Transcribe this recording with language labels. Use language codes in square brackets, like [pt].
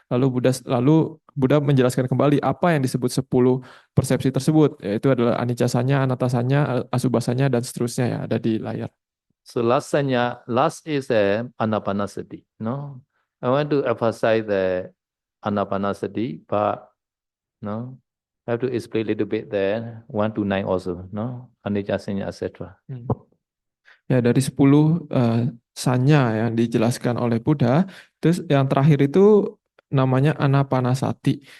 [id] Lalu Buddha menjelaskan kembali apa yang disebut 10 persepsi tersebut, yaitu adalah anicasanya, anatasanya, asubasanya, dan seterusnya ya, ada di layar. [en] So last sanya, last is anapanasati. No, I want to emphasize the anapanasati, but no, I have to explain a little bit there. 1 to 9 also. No, anicca sanya, etc. [id] Ya, dari 10 sanya yang dijelaskan oleh Buddha, terus yang terakhir itu namanya anapanasati.